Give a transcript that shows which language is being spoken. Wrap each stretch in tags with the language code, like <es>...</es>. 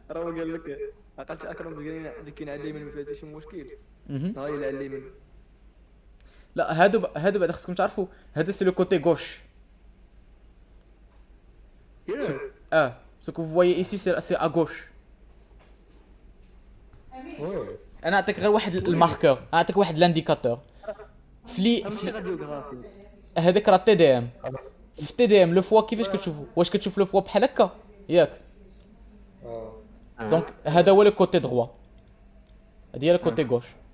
<ar>راه هو قال لك عقلت اكرم اللي كاين على اليمين ما فيها حتى شي مشكل. مهم. غير على اليمين. لا هادو بعد خصكم تعرفوا هذا سي لو كوتي غوش.</ar> <fr>اه ce que vous voyez ici c'est à gauche.</fr> <ar>وي انا اعطيك غير واحد الماركور، اعطيك واحد الانديكاتور. ماشي راديوغرافي. هذاك راه تي دي ام. في تي دي ام لو فوا كيفاش كتشوفوا؟ واش كتشوف لو فوا بحال هكا ياك؟ اه دونك هذا هو لو كوتي دروا، هادي هي لو كوتي غوش.</ar>